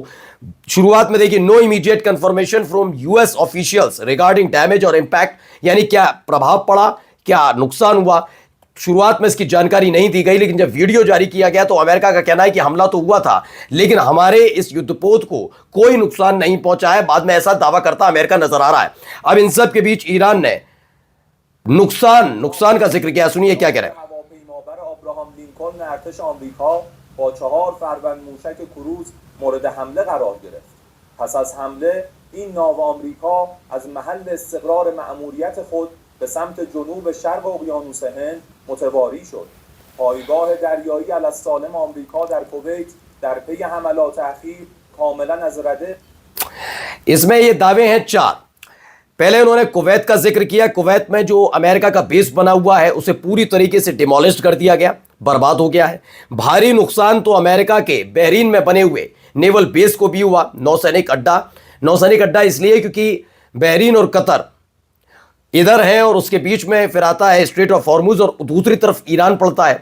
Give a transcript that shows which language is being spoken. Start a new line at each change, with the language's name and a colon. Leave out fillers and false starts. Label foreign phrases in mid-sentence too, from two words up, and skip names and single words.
Hindi: शुरुआत में देखिए,
English: no immediate confirmation from US officials regarding damage
Hindi: और इंपैक्ट, यानी क्या प्रभाव पड़ा, क्या नुकसान हुआ, शुरुआत में इसकी जानकारी नहीं दी गई। लेकिन जब वीडियो जारी किया गया तो अमेरिका का कहना है कि हमला तो हुआ था, लेकिन हमारे इस युद्धपोत को कोई नुकसान नहीं पहुंचा है। बाद में ऐसा दावा करता अमेरिका नजर आ रहा है। अब इन सब के बीच ईरान ने नुकसान का जिक्र किया। सुनिए क्या कह रहे हैं।
Persian: ابراهام لینکلن ارتش آمریکا با 4 فروند موشک کروز مورد حمله قرار گرفت. پس از حمله این ناو آمریکا از محل استقرار مأموریت خود به سمت جنوب شرق اقیانوس هند متواری شد. پایگاه دریایی السالم آمریکا در کویت در پی حملات اخیر کاملا از رده.
Hindi: इसमें ये दावे हैं 4। पहले उन्होंने कुवैत का जिक्र किया। कुवैत में जो अमेरिका का बेस बना हुआ है उसे पूरी तरीके से डिमोलिश कर दिया गया, बर्बाद हो गया है। भारी नुकसान तो अमेरिका के बहरीन में बने हुए
English: naval base
Hindi: को भी हुआ, नौसैनिक अड्डा इसलिए क्योंकि बहरीन और कतर इधर है और उसके बीच में फिर आता है स्ट्रेट ऑफ हॉर्मुज और दूसरी तरफ ईरान पड़ता है।